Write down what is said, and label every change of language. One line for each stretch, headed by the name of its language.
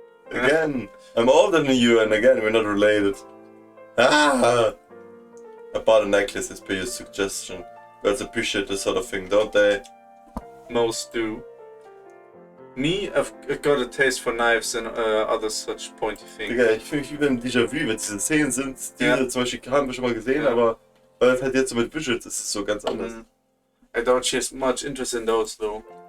English: Again, I'm older than you, and again, we're not related. I bought a necklace as per your suggestion. Girls appreciate this sort of thing, don't they? Most do. Me, I've got a taste for knives and other such pointy things.
German: Digga, ich fühle mich wie beim Déjà-vu, wenn diese Szenen sind, diese zum Beispiel haben wir schon mal gesehen, aber weil es halt jetzt so mit Visuals ist, ist es so ganz anders.
English: I doubt she has much interest in those though.